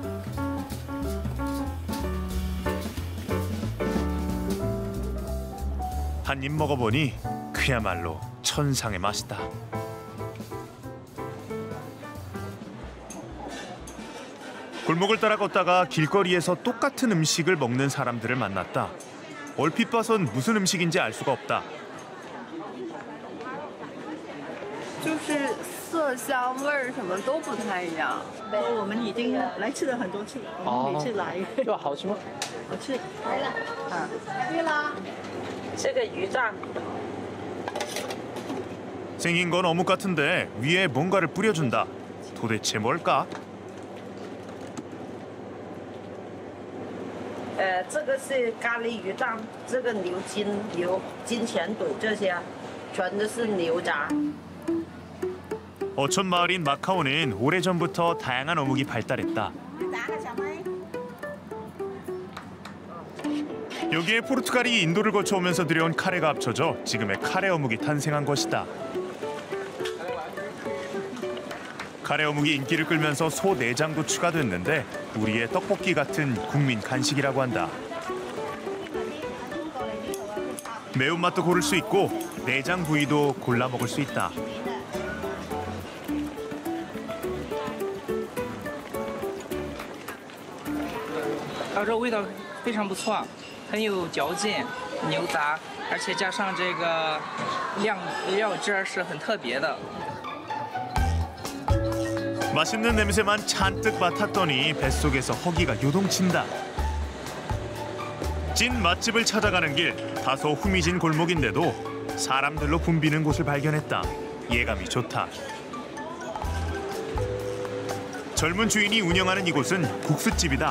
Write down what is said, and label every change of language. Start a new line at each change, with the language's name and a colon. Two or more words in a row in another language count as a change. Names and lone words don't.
Korean: 한 입 먹어보니 그야말로 천상의 맛이다. 골목을 따라 걷다가 길거리에서 똑같은 음식을 먹는 사람들을 만났다. 얼핏 봐선 무슨 음식인지 알 수가 없다.
Chinese: 就是色香味儿什么都不太一样。我们已经来吃了很多次，我们每次来。这好吃吗？好吃。来了，对了，这个鱼酱。
Korean: 생긴 건 어묵 같은데 위에 뭔가를 뿌려준다. 도대체 뭘까?
Chinese: 这个是咖喱鱼酱，这个牛筋、金钱肚这些，全都是牛杂。
Korean: 어촌 마을인 마카오는 오래전부터 다양한 어묵이 발달했다. 여기에 포르투갈이 인도를 거쳐오면서 들여온 카레가 합쳐져 지금의 카레 어묵이 탄생한 것이다. 카레 어묵이 인기를 끌면서 소 내장도 추가됐는데 우리의 떡볶이 같은 국민 간식이라고 한다. 매운맛도 고를 수 있고 내장 부위도 골라 먹을 수 있다.
Chinese: 这味道非常不错，很有嚼劲，牛杂，而且加上这个料汁儿是很特别的。
Korean: 맛있는 냄새만 잔뜩 맡았더니 뱃속에서 허기가 요동친다. 찐 맛집을 찾아가는 길, 다소 후미진 골목인데도 사람들로 붐비는 곳을 발견했다. 예감이 좋다. 젊은 주인이 운영하는 이곳은 국수집이다.